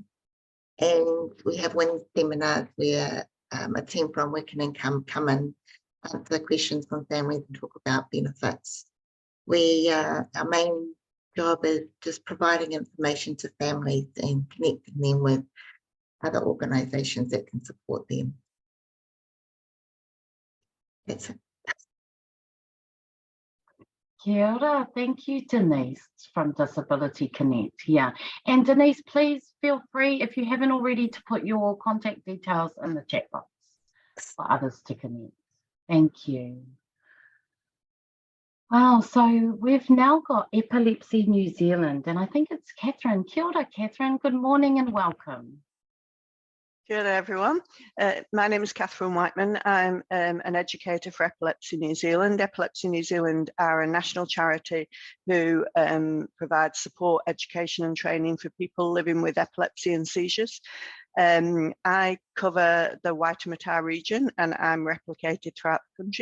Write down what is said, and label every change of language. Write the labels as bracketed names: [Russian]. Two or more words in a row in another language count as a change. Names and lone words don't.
[English] And we have Wednesday seminars where a team from Working Income come and answer questions from families and talk about benefits. Our main job is just providing information to families and connecting them with other organisations that can support them. That's it. [Māori] Kia ora. [English] Thank you, Denise from Disability Connect. Yeah. And Denise, please feel free, if you haven't already, to put your contact details in the chat box for others to connect. Thank you. Wow, so we've now got Epilepsy New Zealand, and I think it's Catherine. [Māori] Kia ora, Catherine. [English] Good morning and welcome. [Māori] Kia ora, [English] everyone. My name is Catherine Whiteman. I'm an educator for Epilepsy New Zealand. Epilepsy New Zealand are a national charity who provide support, education and training for people living with epilepsy and seizures. I cover the Waitakere region and I'm replicated throughout the country.